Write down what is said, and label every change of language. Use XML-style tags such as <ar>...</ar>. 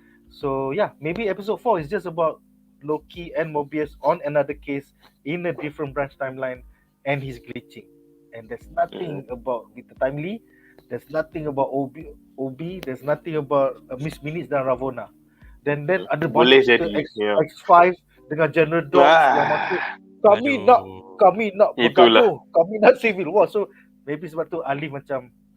<en>So yeah, maybe episode 4 is just about Loki and Mobius on another case in a different branch timeline and he's glitching. And there's nothing about the timely, there's nothing about OB, there's nothing about Miss Minutes dan Ravonna. Then</en> <ms>ada Boleh banyak jadi, X5 dengan General Dogs yang masuk. Kami nak bergaduh, kami nak civil war.</ms> <en>So maybe</en> <ms>sebab tu Alif macam</ms>